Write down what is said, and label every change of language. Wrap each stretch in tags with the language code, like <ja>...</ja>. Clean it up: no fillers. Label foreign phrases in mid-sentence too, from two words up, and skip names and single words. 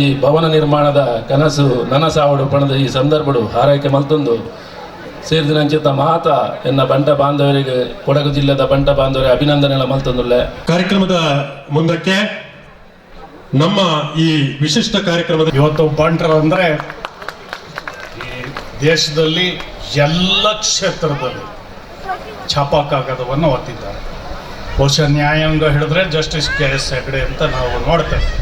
<tcy>ಭವನ ನಿರ್ಮಾಣದ ಕನಸು ನನಸಾವಡು ಪಣದ ಈ ಸಂದರ್ಭಡು ಹಾರೈಕೆ ಮಲ್ತೊಂದು ಸೇರಿದಿನಂಚಿತ್ತ ಮಾತ ಎನ್ನ ಬಂಟ ಬಾಂಧವರಿಗೆ ಕೊಡಗು ಜಿಲ್ಲೆದ ಬಂಟ ಬಾಂಧವರಿಗೆ ಅಭಿನಂದನೆ ಮಲ್ತೊಂದುಲ್ಲೆ.</tcy> <kn>ಕಾರ್ಯಕ್ರಮದ ಮುಂದಕ್ಕೆ ನಮ್ಮ ಈ ವಿಶಿಷ್ಟ ಕಾರ್ಯಕ್ರಮದ ಇವತ್ತು ಬಂಟರು ಅಂದರೆ ಈ ದೇಶದಲ್ಲಿ ಎಲ್ಲ ಕ್ಷೇತ್ರದಲ್ಲಿ ಛಾಪಾ ಕಾಗದವನ್ನು ಒತ್ತಿದ್ದಾರೆ. ಬಹುಶಃ ನ್ಯಾಯಾಂಗ ಹೇಳಿದ್ರೆ ಜಸ್ಟಿಸ್ KS ಹೆಗ್ಡೆ ಅಂತ ನಾವು ನೋಡ್ತೇವೆ.</kn>